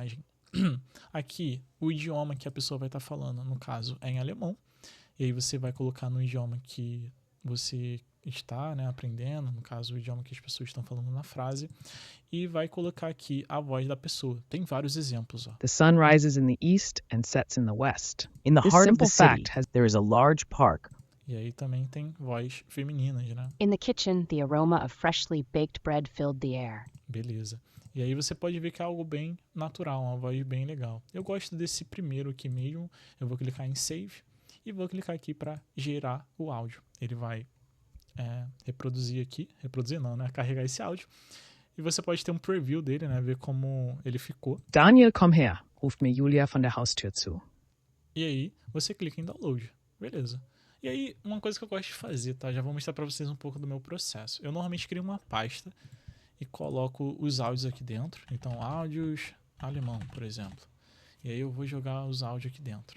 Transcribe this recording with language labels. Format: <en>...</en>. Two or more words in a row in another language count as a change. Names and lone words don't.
<pt>Aqui, o idioma que a pessoa vai estar falando, no caso, é em alemão. E aí você vai colocar no idioma que você está, né, aprendendo, no caso o idioma que as pessoas estão falando na frase, e vai colocar aqui a voz da pessoa. Tem vários exemplos, ó.</pt> <en>The sun rises in the east and sets in the west. In the This heart of the simple city, fact has there is a large park.</en> <pt>E aí também tem voz femininas, né?</pt> <en>In the kitchen, the aroma of freshly baked bread filled the air.</en> <pt>Beleza. E aí você pode ver que é algo bem natural, uma voz bem legal. Eu gosto desse primeiro aqui mesmo. Eu vou clicar em Save e vou clicar aqui para gerar o áudio. Ele vai reproduzir aqui, reproduzir não, né? Carregar esse áudio. E você pode ter um preview dele, né? Ver como ele ficou.</pt> <de>Daniel, komm her, ruft mir Julia von der Haustür zu.</de> <pt>E aí você clica em Download. Beleza. E aí, uma coisa que eu gosto de fazer, tá? Já vou mostrar para vocês um pouco do meu processo. Eu normalmente crio uma pasta e coloco os áudios aqui dentro. Então, áudios alemão, por exemplo. E aí eu vou jogar os áudios aqui dentro.</pt>